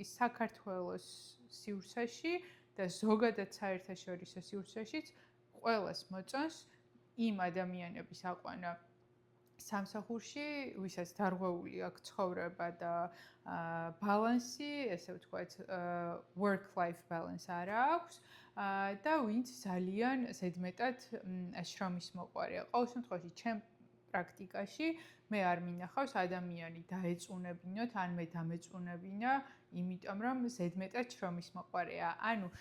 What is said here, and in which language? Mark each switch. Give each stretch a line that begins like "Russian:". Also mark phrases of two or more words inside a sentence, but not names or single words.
Georgian: საქართველოს სივრცეში და ზოგადად საერთაშორისო სივრცეშიც ყველას მოწონს იმ ადამიანების აყვანა სამსახურში, ვისაც დარღვეული აქვს ცხოვრება და ბალანსი, ესე ვთქვათ,
English: work-life balance
Georgian: არა აქვს და ვინც ძალიან ზედმეტად შრომის მოყვარეა. ყოველ შემთხვევაში, ჩემ პრაქტიკაში მე არ მინახავს ადამიანი დაეწუნებინოთ, ან მე დამეწუნებინა, იმიტომ რომ ზედმეტად შრომის მოყვარეა.